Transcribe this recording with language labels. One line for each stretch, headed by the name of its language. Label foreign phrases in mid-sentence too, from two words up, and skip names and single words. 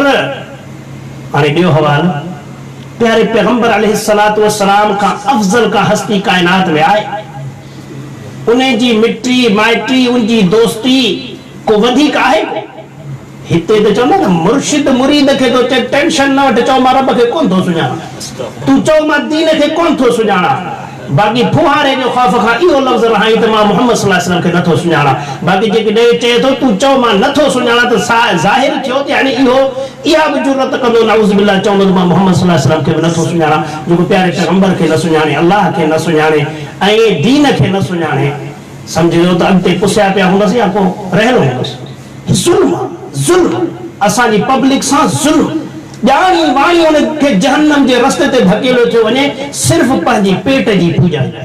Sindhi: हाणे ॿियो हवालो, प्यारे पैगंबर
Arabic: عليه الصلاة والسلام
Sindhi: खां अफ़ज़ल का हस्ती काइनात में आहे, उन जी मिटी माइटी उनजी दोस्ती को वधीक आहे? हिते त चवंदा न मुर्शिद मुरीद खे तो चए टेंशन न वठ, चओ मां रब खे कोन थो सुञाणा, तूं चओ मां दीन खे कोन थो सुञाणा, बाक़ी फुहारे जो ख़ौफ़ खां इहो लफ़्ज़ रहाई त मां मुहम्मद
Arabic: صلى الله عليه وسلم
Sindhi: खे नथो सुञाणा। बाक़ी जेके ॾे चए थो तूं चओ मां नथो सुञाणा त ज़ाहिर थियो त यानी इहो इहा बि जुरत कंदो
Arabic: نعوذ بالله
Sindhi: चवंदो त मां मुहम्मद
Arabic: صلى الله عليه وسلم
Sindhi: खे बि नथो सुञाणा, जेको प्यारे पैगंबर खे न सुञाणे, अल्लाह खे न सुञाणे ऐं दीन खे न सुञाणे, सम्झो त अॻिते पुसिया पिया हूंदसि या को रहियो हूंदसि। ज़ुल्म ज़ुल्म असांजी पब्लिक सां ज़ुल्म, ॼाणी वाणी उनखे जहन्नम जे रस्ते ते धकेलियो थियो वञे सिर्फ़ पंहिंजी पेट जी पूॼा।